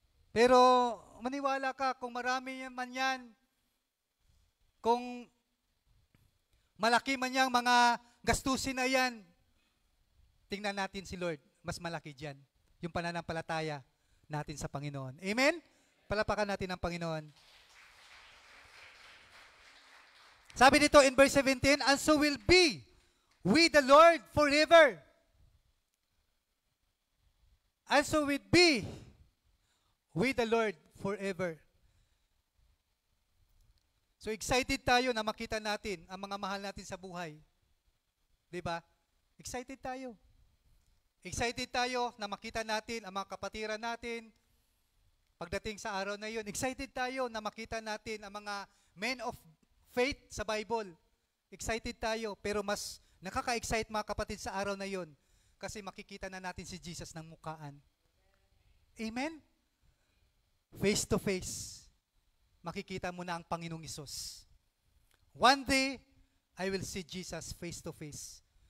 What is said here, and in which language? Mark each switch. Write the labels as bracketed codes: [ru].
[tl] Pero maniwala ka, kung marami man yan, kung malaki man yang mga gastusin na yan, tingnan natin si Lord, mas malaki dyan. Yung pananampalataya natin sa Panginoon. Amen? Palapakan natin ang Panginoon. [en] Sabi dito in verse 17, and so will be with the Lord forever. And so will be with the Lord forever. [tl] So excited tayo na makita natin ang mga mahal natin sa buhay. 'Di ba? Excited tayo. Excited tayo na makita natin ang mga kapatiran natin. Pagdating sa araw na 'yon, excited tayo na makita natin ang mga men of faith sa Bible. Excited tayo, pero mas nakaka-excite mga kapatid sa araw na 'yon kasi makikita na natin si Jesus ng mukhaan. Amen? Face to face, makikita mo na ang Panginoong Hesus. [en] One day, I will see Jesus face to face.